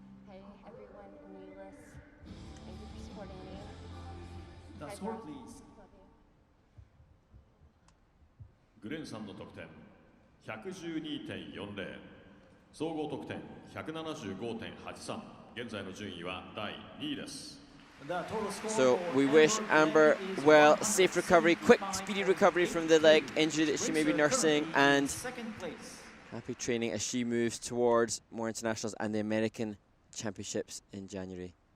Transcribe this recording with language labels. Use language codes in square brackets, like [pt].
[en] Hey, everyone in the list. Thank you for supporting me. The score, please. Love you. [ja] グレンさんの得点 112.40 総合得点 175.83 現在の順位は第2位です。 [en] So we wish Amber well, safe recovery, quick, speedy recovery from the leg injury that she may be nursing, and happy training as she moves towards more internationals and the American Championships in January.